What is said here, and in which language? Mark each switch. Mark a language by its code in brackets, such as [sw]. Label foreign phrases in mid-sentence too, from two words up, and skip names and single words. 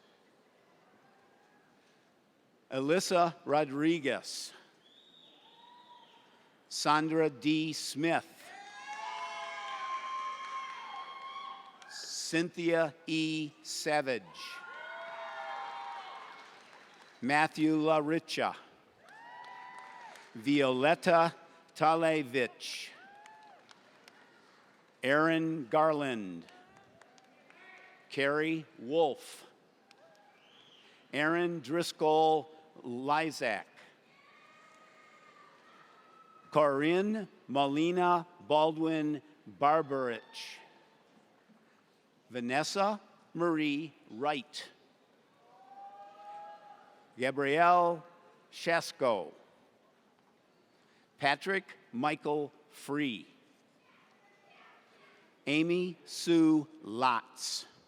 [en] Alyssa Rodriguez. Sandra D. Smith. Cynthia E. Savage. Matthew La Richa. Violetta Talevich. Aaron Garland. Carrie Wolf. Aaron Driscoll Lysak. Corinne Molina Baldwin Barbarich. Vanessa Marie Wright. Gabrielle Shasko. Patrick Michael Free. Amy Sue Lotz.